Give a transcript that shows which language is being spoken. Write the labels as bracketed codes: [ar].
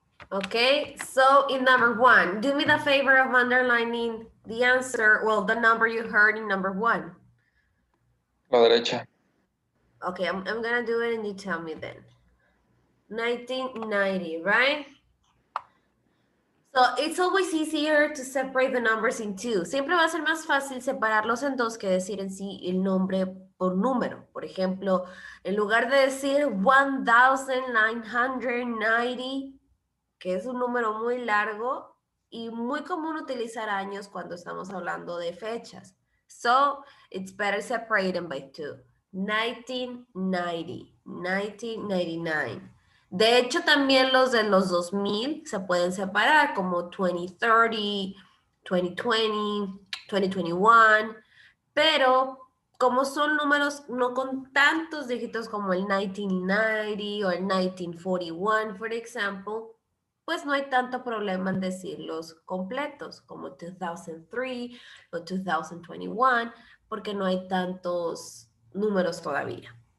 [en] Okay, so in number 1, do me the favor of underlining the answer, well, the number you heard in number 1. [es] La derecha. [en] Okay, I'm gonna do it and you tell me then. 1990, right? So it's always easier to separate the numbers in two. [es] Siempre va a ser más fácil separarlos en dos que decir en sí el nombre por número. Por ejemplo, en lugar de decir 1990, que es un número muy largo y muy común utilizar años cuando estamos hablando de fechas. [en] So, it's better separate them by two. 1990, 1999. [es] De hecho, también los de los 2000 se pueden separar como 2030, 2020, 2021, pero como son números no con tantos dígitos como el 1990 o el 1941, por ejemplo, pues no hay tanto problema en decirlos completos como 2003 o 2021, porque no hay tantos números todavía.